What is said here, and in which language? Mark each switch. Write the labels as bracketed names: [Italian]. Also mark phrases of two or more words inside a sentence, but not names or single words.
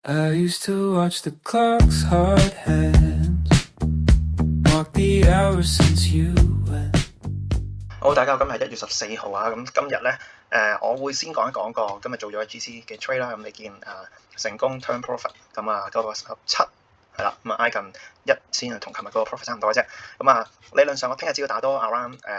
[English] I used to watch the clock's hard hands walk the hours since you went. [Cantonese] 好，大家好，今日係1月14號啊，咁今日咧我會先講一講個今日做咗 GC 嘅 trade 啦，咁你見成功 [English] turn profit， [Cantonese] 咁嗰個17係啦，咁挨近1先同琴日嗰個 profit 差唔多嘅啫，咁理論上我聽日只要打多 around